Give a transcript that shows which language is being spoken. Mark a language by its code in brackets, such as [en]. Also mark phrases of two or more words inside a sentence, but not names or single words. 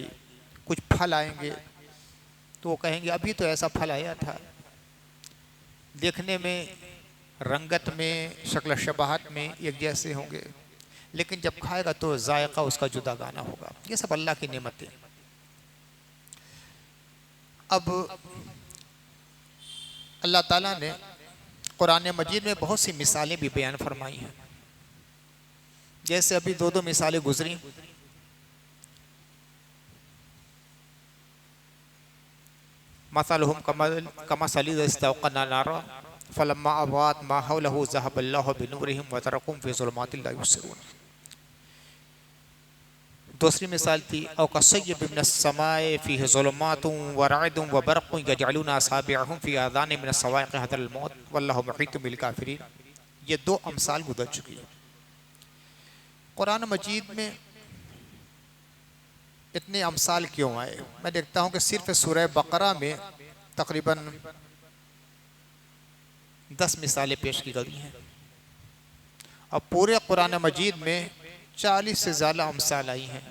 [ur] کچھ پھل آئیں گے تو وہ کہیں گے ابھی تو ایسا پھل آیا تھا، دیکھنے میں، رنگت میں، شکل شباہت میں ایک جیسے ہوں گے، لیکن جب کھائے گا تو ذائقہ اس کا جداگانہ ہوگا. یہ سب اللہ کی نعمتیں. اب اللہ تعالیٰ نے قرآن مجید میں بہت سی مثالیں بھی بیان فرمائی ہیں، جیسے ابھی دو مثالیں گزریں. [ar] مثلهم كمثل الذي استوقد نارا فلما أضاءت ما حوله ذهب الله بنورهم وتركهم في ظلمات لا يبصرون. [ur] دوسری مثال تھی [ar] أو كصيب من السماء فيه ظلمات ورعد وبرق يجعلون أصابعهم في آذانهم من الصواعق حذر الموت والله محيط بالكافرين. [ur] یہ دو امثال گزر چکی ہیں۔ قرآن مجید میں اتنے امثال کیوں آئے? میں دیکھتا ہوں کہ صرف سورہ بقرہ میں تقریباً 10 مثالیں پیش کی گئی ہیں اور پورے قرآن مجید میں 40 سے زیادہ امثال آئی ہیں.